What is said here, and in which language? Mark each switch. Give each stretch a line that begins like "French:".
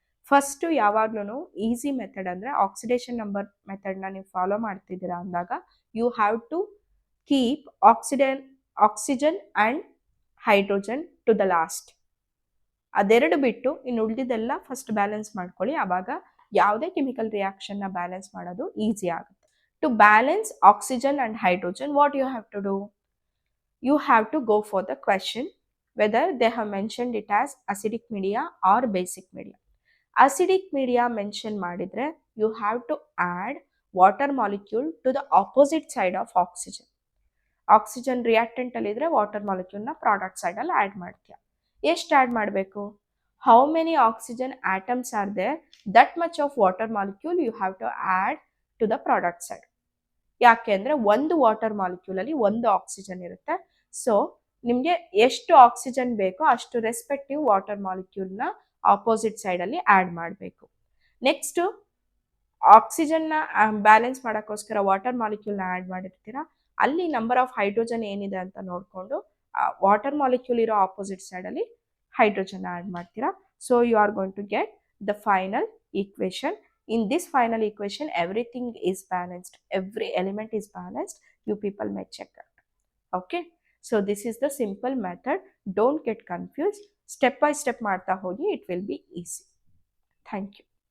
Kannada: First ಯಾವಾಗ್ಲೂ easy method ಅಂದರೆ oxidation number ಮೆಥಡ್ನ ನೀವು ಫಾಲೋ ಮಾಡ್ತಿದ್ದೀರಾ ಅಂದಾಗ
English: You have to keep oxygen and hydrogen to the last.
Kannada: ಅದೆರಡು ಬಿಟ್ಟು ಇನ್ನು ಉಳಿದಿದ್ದೆಲ್ಲ ಫಸ್ಟ್ ಬ್ಯಾಲೆನ್ಸ್ ಮಾಡ್ಕೊಳ್ಳಿ. ಆವಾಗ ಯಾವುದೇ ಕೆಮಿಕಲ್ ರಿಯಾಕ್ಷನ್ನ ಬ್ಯಾಲೆನ್ಸ್ ಮಾಡೋದು ಈಸಿ ಆಗುತ್ತೆ.
English: To balance oxygen and hydrogen what you have to do? You have to go for the question whether they have mentioned it as acidic media or basic media. Acidic media mention ಮಾಡಿದ್ರೆ you have to add water molecule to the opposite side of oxygen.
Kannada: Oxygen reactant ಅಲ್ಲಿ ಇದ್ರೆ water ಮಾಲಿಕ್ಯೂಲ್ನ product ಸೈಡಲ್ಲಿ add ಮಾಡ್ತೀಯ. ಎಷ್ಟು add ಮಾಡಬೇಕು?
English: How many oxygen atoms are there, that much of water molecule you have to add to the product side.
Kannada: ಯಾಕೆ ಅಂದರೆ ಒಂದು water ಮಾಲಿಕ್ಯೂಲಲ್ಲಿ ಒಂದು ಆಕ್ಸಿಜನ್ ಇರುತ್ತೆ. ಸೊ ನಿಮಗೆ ಎಷ್ಟು ಆಕ್ಸಿಜನ್ ಬೇಕೋ ಅಷ್ಟು ರೆಸ್ಪೆಕ್ಟಿವ್ ವಾಟರ್ ಮಾಲಿಕ್ಯೂಲ್ನ ಆಪೋಸಿಟ್ ಸೈಡಲ್ಲಿ ಆ್ಯಡ್ ಮಾಡಬೇಕು. ನೆಕ್ಸ್ಟು ಆಕ್ಸಿಜನ್ನ ಬ್ಯಾಲೆನ್ಸ್ ಮಾಡೋಕ್ಕೋಸ್ಕರ ವಾಟರ್ ಮಾಲಿಕ್ಯೂಲ್ನ ಆ್ಯಡ್ ಮಾಡಿರ್ತೀರ, ಅಲ್ಲಿ ನಂಬರ್ ಆಫ್ ಹೈಡ್ರೋಜನ್ ಏನಿದೆ ಅಂತ ನೋಡಿಕೊಂಡು ವಾಟರ್ ಮಾಲಿಕ್ಯೂಲ್ ಇರೋ ಆಪೋಸಿಟ್ ಸೈಡಲ್ಲಿ ಹೈಡ್ರೋಜನ್ ಆ್ಯಡ್ ಮಾಡ್ತೀರಾ.
English: So you are going to get the final equation. In this final equation, everything is balanced. Every element is balanced. You people may check that. Okay. So this is the simple method. Don't get confused. Step by step
Kannada: marta hogi,
English: it will be easy. Thank you.